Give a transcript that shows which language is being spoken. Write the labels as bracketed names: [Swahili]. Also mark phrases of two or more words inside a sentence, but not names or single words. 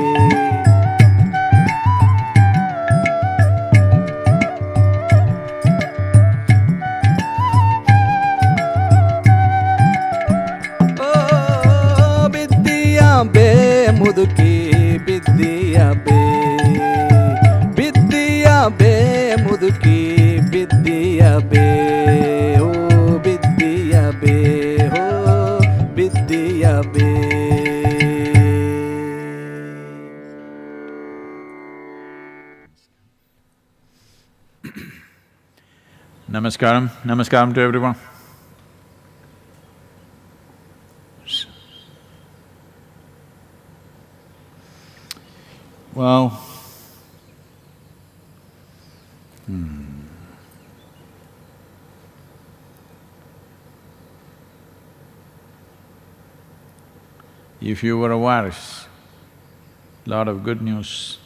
[Kannada] ಓ ಬಿದ್ದಿಯ ಬೇ ಮುದುಕಿ ಬಿದ್ದಿಯ ಬೇ, ಬಿದ್ದಿಯ ಬೇ ಮುದುಕಿ ಬಿದ್ದಿಯ ಬೇ. ಹೋ ಬಿದ್ದಿಯ ಬೇ, ಹೋ ಬಿದ್ದಿಯ ಬೇ. [English] Namaskaram. Namaskaram to everyone. Well, if you were a virus, lot of good news.